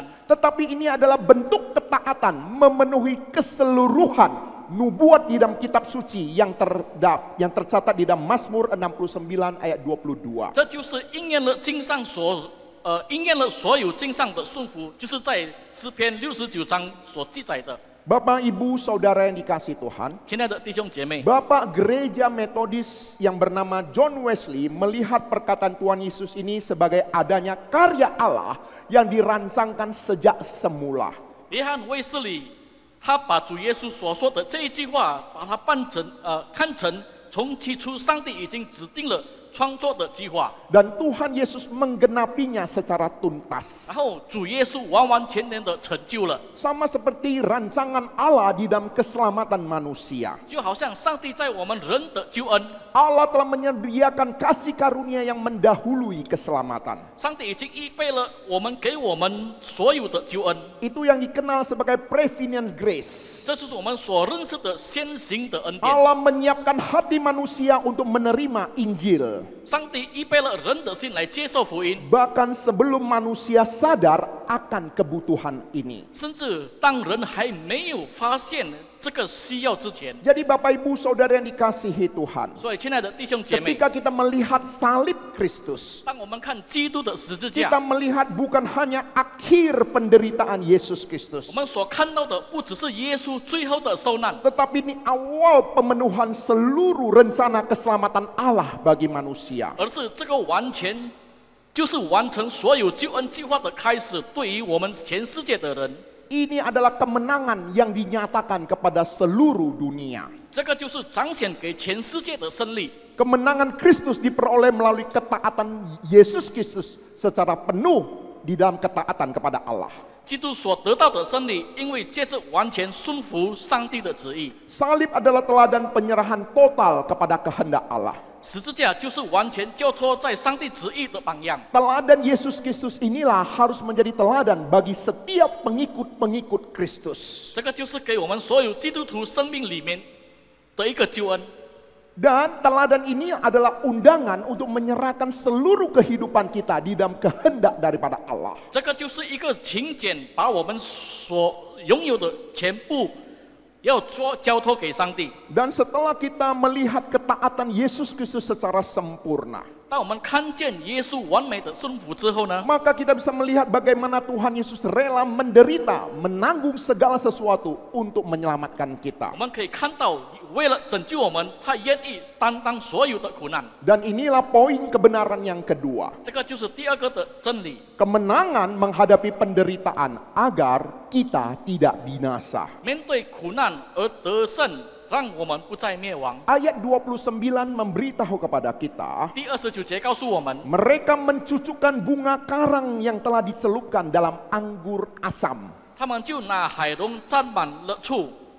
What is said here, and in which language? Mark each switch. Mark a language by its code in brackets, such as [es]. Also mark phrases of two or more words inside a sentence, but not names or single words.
[id] Tetapi ini adalah bentuk ketaatan memenuhi keseluruhan nubuat di dalam kitab suci yang tercatat di dalam Mazmur 69 ayat 22. [zh] 这就是应验了经上应验了所有经上的顺服，就是在诗篇69章所记载的。 [id] Bapak, Ibu, Saudara yang dikasihi Tuhan, [zh] 亲爱的弟兄姐妹， [id] Bapak Gereja Metodis yang bernama John Wesley melihat perkataan Tuhan Yesus ini sebagai adanya karya Allah yang dirancangkan sejak semula. [zh] 约翰卫斯理他把主耶稣所说的这一句话，把它看成从起初上帝已经指定了创作的计划， [id] Dan Tuhan Yesus menggenapinya secara tuntas. [zh] 然后主耶稣完完全全的成就了， [id] Sama seperti rancangan Allah di dalam keselamatan manusia. [zh] 就好像上帝在我们人的救恩， [id] Allah telah menyediakan kasih karunia yang mendahului keselamatan. [zh] 上帝已经预备了给我们所有的救恩， [id] Itu yang dikenal sebagai [en] preeminence grace. [zh] 这就是我们所认识的先行的恩典。 [id] Allah menyiapkan hati manusia untuk menerima Injil. [zh] 上帝预备了人的心来接受福音， [id] Bahkan sebelum manusia sadar akan kebutuhan ini. [zh] 甚至当人还没有发现这个需要之前。 [id] Jadi Bapak Ibu Saudara yang dikasihi Tuhan, [zh] 所以，亲爱的弟兄姐妹， [id] ketika kita melihat salib Kristus, [zh] 当我们看基督的十字架， [id] kita melihat bukan hanya akhir penderitaan Yesus [zh] 我 Kristus, 们所看到的不只是耶稣最后的受难， [id] tetapi ini awal pemenuhan seluruh rencana keselamatan Allah bagi manusia. [zh] 而是这个就是完成所有救恩计划的开始，对于我们全世界的人， [id] Ini adalah kemenangan yang dinyatakan kepada seluruh dunia. [zh] 这个就是彰显给全世界的胜利。 [id] Kemenangan Kristus diperoleh melalui ketaatan Yesus Kristus secara penuh di dalam ketaatan kepada Allah. [zh] 基督所得到的胜利，因为借着完全顺服上帝的旨意。 [id] Salib adalah teladan penyerahan total kepada kehendak Allah. [zh] 十字架就是完全交托在上帝旨意的榜样。 [id] Teladan Yesus Kristus inilah harus menjadi teladan bagi setiap pengikut-pengikut Kristus. [zh] 这个就是给我们所有基督徒生命里面的一个救恩。 [id] Dan teladan ini adalah undangan untuk menyerahkan seluruh kehidupan kita di dalam kehendak daripada Allah. [zh] 这个就是一个请柬，把我们所拥有的全部要交托给上帝。 [id] Dan setelah kita melihat ketaatan Yesus Kristus secara sempurna, [zh] 当我们看见耶稣完美的顺服之后呢， [id] maka kita bisa melihat bagaimana Tuhan Yesus rela menderita, menanggung segala sesuatu untuk menyelamatkan kita. [zh] 我们可以看到，为了拯救我们，他愿意担当所有的苦难。 [id] Dan inilah poin kebenaran yang kedua. [zh] 这个就是第二个的真理。 [id] Kemenangan menghadapi penderitaan agar kita tidak binasa. [zh] 面对苦难而得胜，让我们不再灭亡。 [id] Ayat 29 memberitahu kepada kita, [zh] 第29节告诉我们， [id] mereka mencucukkan bunga karang yang telah dicelupkan dalam anggur asam. [zh] 他们就拿海龙沾满了醋。